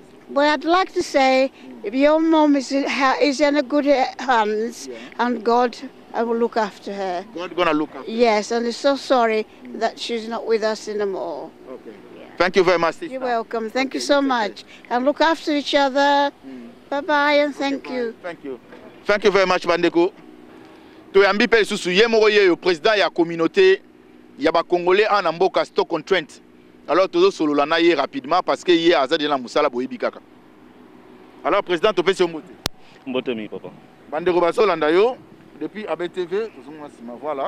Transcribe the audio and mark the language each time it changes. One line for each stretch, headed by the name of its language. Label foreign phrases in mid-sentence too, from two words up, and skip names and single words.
English: Well, I'd like to say, if your mom is in a good hands, and God will look after her. God gonna look after her. Yes, and I'm so sorry that she's not with us anymore. Okay. Yeah. Thank you very much, sister. You're welcome. Thank you so much. And look after each other. Bye-bye, and thank you. Thank you. Thank you very much,
Lingala: Bandeko. Toyambi pe susu yemoro ye président ya communauté ya ba congolais en mboka Stockholm-Trent. Alors tozo solo la na ye rapidement
French: parce que hier
Lingala: azadi na musala boyebi kaka. Alors président to pesi mbote. Mbote mi papa. Bandeko basolanda yo depuis ABTV voilà.